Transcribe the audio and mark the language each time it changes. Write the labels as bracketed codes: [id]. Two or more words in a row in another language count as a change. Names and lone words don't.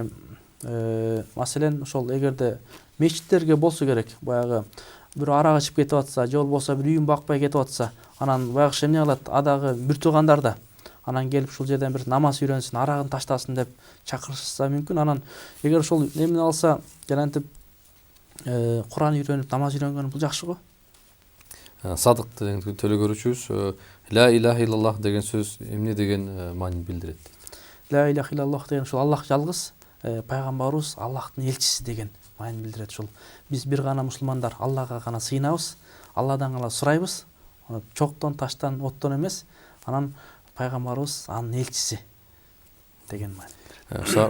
[ky] Маселен ошол эгерде мечиттерге болсо керек, баягы бир арак ичип кетип атса, же болбосо бир үйүн бакпай кетип атса, анан баягы эмне кылат? Адагы бир туугандар да анан келип ушул жерден бир намаз үйрөнсүн, арагын таштасын деп чакырышса мүмкүн. Анан эгер ошол эмне алса, жанагынтип Куран үйрөнүп, намаз үйрөнгөн бул жакшы го. Садык деген телекөрүүчүбүз [ar] لا إله إلا الله [ky] деген сөз эмне деген маанини билдирет? [ar] لا إله إلا الله [ky] деген ушул Аллах жалгыз, пайгамбарыбыз Аллахтын элчиси деген маанини билдирет. Ушул биз бир гана мусулмандар Аллага гана сыйынабыз, Алладан гана сурайбыз, чоктон, таштан, оттон эмес. Анан пайгамбарыбыз анын элчиси деген маани.